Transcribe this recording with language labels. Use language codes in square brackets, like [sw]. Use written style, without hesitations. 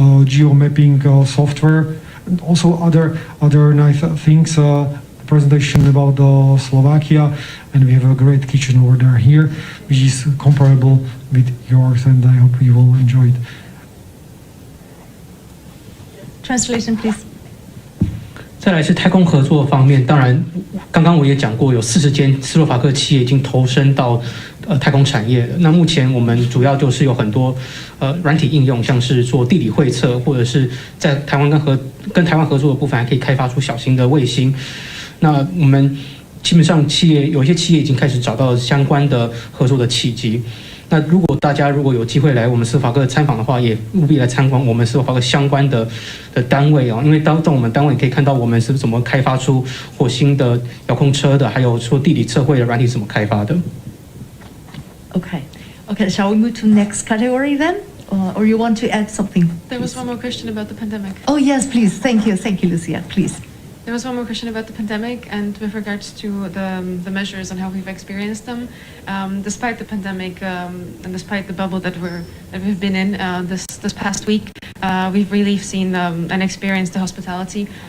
[en] geomapping software and also other nice things, presentation about Slovakia, and we have a great kitchen over there here which is comparable with yours, and I hope you will enjoy it. Translation, please. [zh] 再来是太空合作方面，当然刚刚我也讲过，有40间斯洛伐克企业已经投身到太空产业了。那目前我们主要就是有很多软体应用，像是做地理绘测，或者是在台湾跟台湾合作的部分，还可以开发出小型的卫星。那我们基本上有一些企业已经开始找到相关的合作的契机。那大家如果有机会来我们斯洛伐克参访的话，也务必来参观我们斯洛伐克相关的单位哦，因为在我们单位可以看到我们是怎么开发出火星的遥控车的，还有说地理测绘的软体是怎么开发的。 [en] Okay, shall we move to next category then? or you want to add something? There was one more question about the pandemic. Oh yes, please. Thank you, Lucia. Please. There was one more question about the pandemic and with regards to the measures and how we've experienced them. Despite the pandemic and despite the bubble that we've been in this past week, we've really seen and experienced the hospitality.